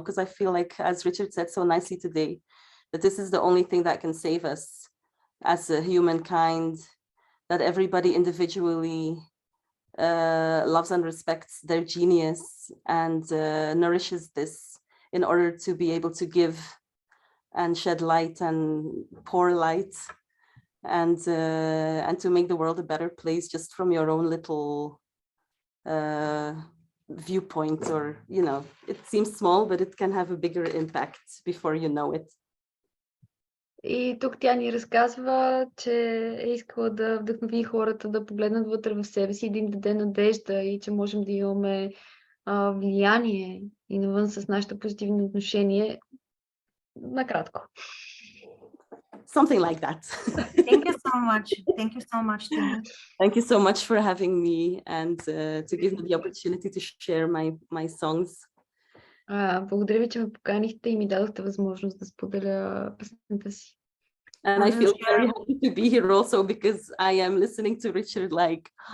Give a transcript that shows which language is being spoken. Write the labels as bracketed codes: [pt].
[en] Because I feel like, as Richard said so nicely today, that this is the only thing that can save us as a humankind, that everybody individually loves and respects their genius and nourishes this in order to be able to give and shed light and pour light and to make the world a better place just from your own little viewpoint, or, you know, it seems small, but it can have a bigger impact before you know it. [bg] И тук тя ни разказва, че е искала да вдъхнови хората да погледнат вътре в себе си и да им даде надежда и че можем да имаме влияние и навън с нашето позитивно отношение. Накратко. [en] Something like that. Thank you so much. Thank you so much, Tini. Thank you so much for having me and to give me the opportunity to share my songs. [bg] Благодаря ви, че ме поканихте и ми дадохте възможност да споделя песента си. [en] And I feel very happy to be here also because I am listening to Richard like,